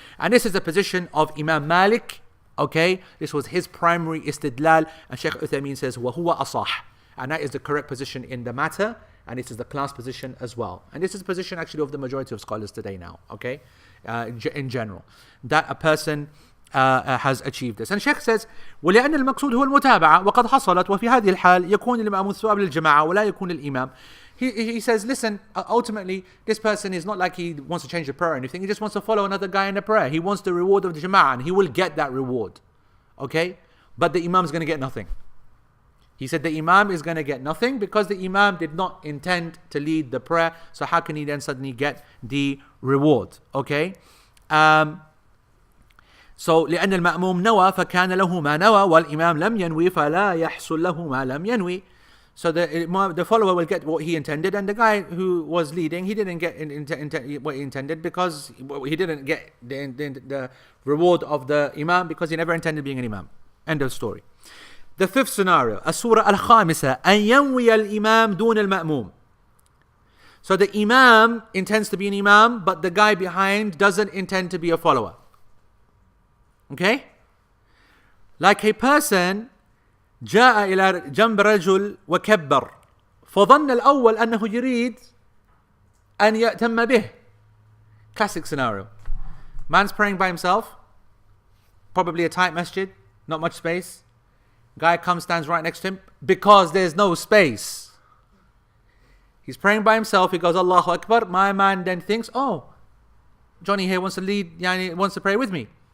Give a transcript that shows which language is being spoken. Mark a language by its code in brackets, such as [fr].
[en] And this is the position of Imam Malik. Okay, this was his primary istidlal, and Shaykh Uthaymeen says, [ar] وَهُوَ أَصَحْ. [en] And that is the correct position in the matter. and this is the class position as well. And this is the position actually of the majority of scholars today now, okay? In general, that a person has achieved this. And Sheikh says, [ar] ولأن المقصود هو المتابعة وقد حصلت وفي هذه الحال يكون المأموم ثواب للجماعة ولا يكون الإمام. [en] He says, listen, ultimately, this person is not like he wants to change the prayer or anything. He just wants to follow another guy in the prayer. He wants the reward of the Jama'ah, and he will get that reward. Okay? But the Imam is going to get nothing. He said the Imam is going to get nothing because the Imam did not intend to lead the prayer. So how can he then suddenly get the reward? Okay? [ar] So لأن المأموم نوى فكان له ما نوى والإمام لم ينوي فلا يحصل له ما لم ينوي. [en] So the follower will get what he intended, and the guy who was leading, he didn't get what he intended because he didn't get the reward of the Imam because he never intended being an Imam. End of story. The fifth scenario, [ar] السورة الخامسة أن ينوي الإمام دون المأموم. [en] So the Imam intends to be an Imam, but the guy behind doesn't intend to be a follower. Okay? Like a person [ar] جاء إلى جنب رجل وكبر فظن الأول أنه يريد أن يأتم به. [en] Classic scenario. Man's praying by himself, probably a tight masjid, not much space. Guy comes, stands right next to him because there's no space. He's praying by himself. He goes, Allahu Akbar. My man then thinks, oh, Johnny here wants to lead, wants to pray with me.